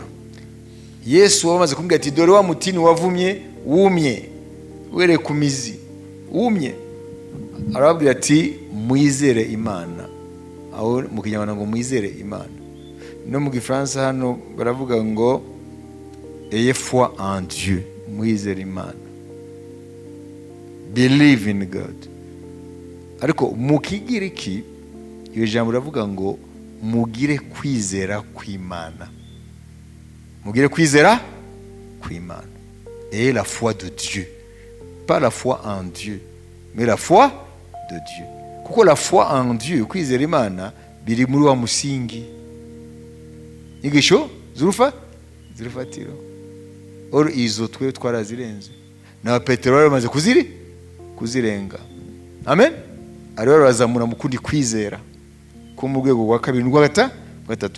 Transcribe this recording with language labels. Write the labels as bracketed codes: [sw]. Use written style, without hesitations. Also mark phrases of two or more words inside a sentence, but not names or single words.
[rw] Yesu wamaze kumbwira ati, dore wa mutini wavumye wumye were ku mizi wumye. Arababwira ati, mwizere Imana. Aho mu Kinyarwanda ngo mwizere Imana. No mu Gifaransa hano baravuga ngo [fr] ayez foi en Dieu. [rw] Mwizere Imana. [en] Believe in God. [rw] Ariko mu Kigiriki iyo jambo ravuga ngo mugire kwizera kw'Imana. Mugire kwizera kw'Imana. [fr] Et la foi de Dieu. Pas la foi en Dieu, mais la foi de Dieu. Kuko la foi en Dieu, [rw] kwizera Imana, biri muri wa musingi. Igisho zirufatiro. Oro izo twe twarazirenze. Na Petero bamaze kuzirenga. Amen. Ariho bazamura mu kundi kwizera ko mu rwego rwa kabiri n'urwa gatatu.